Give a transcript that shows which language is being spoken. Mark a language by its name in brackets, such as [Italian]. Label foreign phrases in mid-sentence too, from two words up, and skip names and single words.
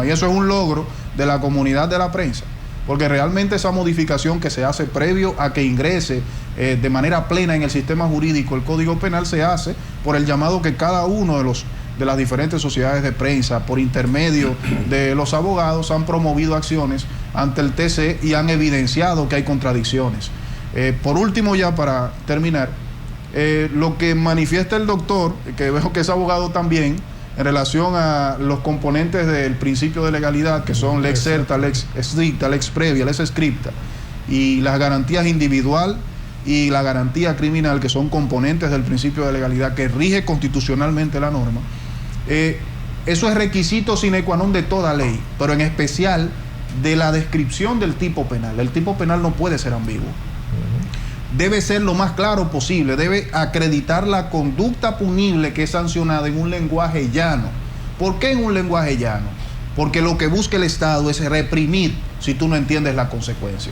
[Spanish] Y eso es un logro de la comunidad de la prensa, porque realmente esa modificación que se hace previo a que ingrese de manera plena en el sistema jurídico el Código Penal se hace por el llamado que cada uno de las diferentes sociedades de prensa, por intermedio de los abogados, han promovido acciones ante el TC y han evidenciado que hay contradicciones. Por último, ya para terminar, lo que manifiesta el doctor, que veo que es abogado también, en relación a los componentes del principio de legalidad, que son [Latin] lex certa, lex stricta, lex previa, lex scripta, [Spanish] y las garantías individual y la garantía criminal, que son componentes del principio de legalidad que rige constitucionalmente la norma, eso es requisito [Latin] sine qua non [Spanish] de toda ley, pero en especial de la descripción del tipo penal. El tipo penal no puede ser ambiguo. Debe ser lo más claro posible, debe acreditar la conducta punible que es sancionada en un lenguaje llano. ¿Por qué en un lenguaje llano? Porque lo que busca el Estado es reprimir si tú no entiendes la consecuencia.